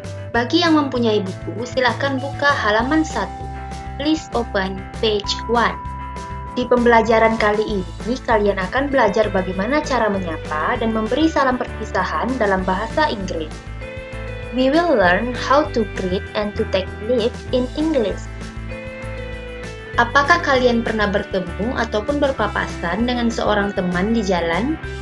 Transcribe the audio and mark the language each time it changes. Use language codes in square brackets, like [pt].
[id] Bagi yang mempunyai buku, silakan buka halaman 1. [en] Please open page 1. [id] Di pembelajaran kali ini, kalian akan belajar bagaimana cara menyapa dan memberi salam perpisahan dalam bahasa Inggris. [en] We will learn how to greet and to take leave in English. [id] Apakah kalian pernah bertemu ataupun berpapasan dengan seorang teman di jalan?